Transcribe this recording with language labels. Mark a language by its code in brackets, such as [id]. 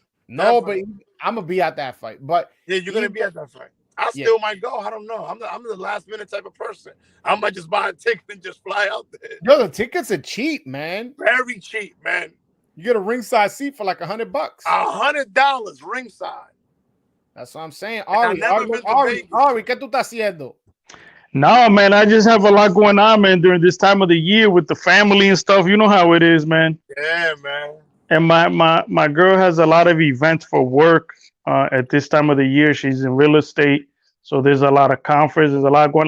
[en] No, but I'm gonna be at that fight. But yeah, you're gonna be at that fight. I still might go. I don't know. I'm the last minute type of person. I might just buy a ticket and just fly out there. Yo, the tickets are cheap, man. Very cheap, man. You get a ringside seat for like $100. $100 ringside. That's what I'm saying. [es] Ari, ¿qué tú estás haciendo? [en] No, man, I just have a lot going on, man, during this time of the year with the family and stuff. You know how it is, man. Yeah, man. And my girl has a lot of events for work at this time of the year. She's in real estate, so there's a lot of conferences. There's a lot going.